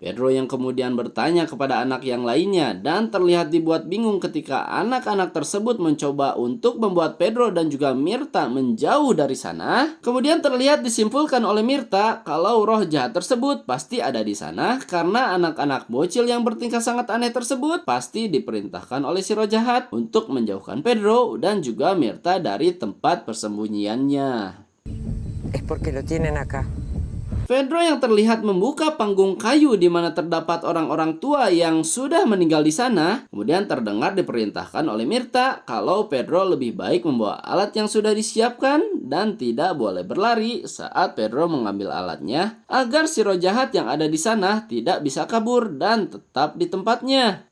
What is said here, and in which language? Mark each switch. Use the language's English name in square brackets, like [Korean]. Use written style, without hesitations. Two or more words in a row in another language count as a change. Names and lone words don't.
[Indonesian] Pedro yang kemudian bertanya kepada anak yang lainnya dan terlihat dibuat bingung ketika anak-anak tersebut mencoba untuk membuat Pedro dan juga Mirta menjauh dari sana. Kemudian terlihat disimpulkan oleh Mirta kalau roh jahat tersebut pasti ada di sana karena anak-anak bocil yang bertingkah sangat aneh tersebut pasti diperintahkan oleh si roh jahat untuk menjauhkan Pedro dan juga Mirta dari tempat persembunyiannya. [Spanish] Es porque lo tienen acá. [Indonesian] Pedro yang terlihat membuka panggung kayu di mana terdapat orang-orang tua yang sudah meninggal di sana. Kemudian terdengar diperintahkan oleh Mirta kalau Pedro lebih baik membawa alat yang sudah disiapkan dan tidak boleh berlari saat Pedro mengambil alatnya agar si roh jahat yang ada di sana tidak bisa kabur dan tetap di tempatnya.